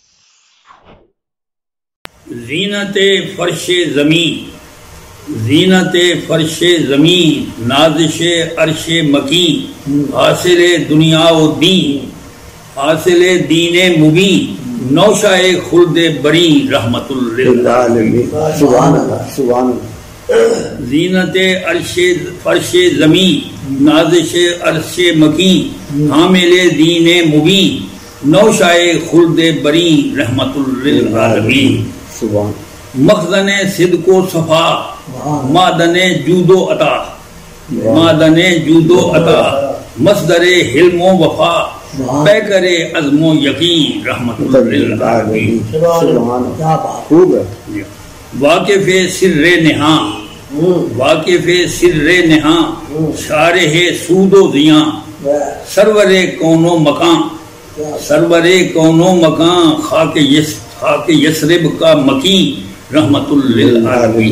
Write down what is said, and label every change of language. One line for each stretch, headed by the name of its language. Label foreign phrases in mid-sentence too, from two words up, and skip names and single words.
Urdu: زینت فرش زمین، زینت فرش زمین، نازش عرش مکین، حاصل دنیا و دین، حاصل دین مبین، نوشہ خلد بری، رحمت للعالمین۔
Arabic: سبحان اللہ، سبحان اللہ۔
Urdu: زینت عرش فرش زمین، نازش عرش مکین، حامل دین مبین، نوشہ خلد بری، رحمت للعالمین۔ مخزن صدق و صفا، معدن جود و عطا، معدن جود و عطا، مصدر حلم و وفا، پیکر عزم و یقین، رحمت للعالمین۔ واقف سر نہاں، واقف سر نہاں، شارح سود و زیاں، سرور کون و مکان، سرور کون و مکان، خاک یثرب کا مکین، رحمت للعالمین۔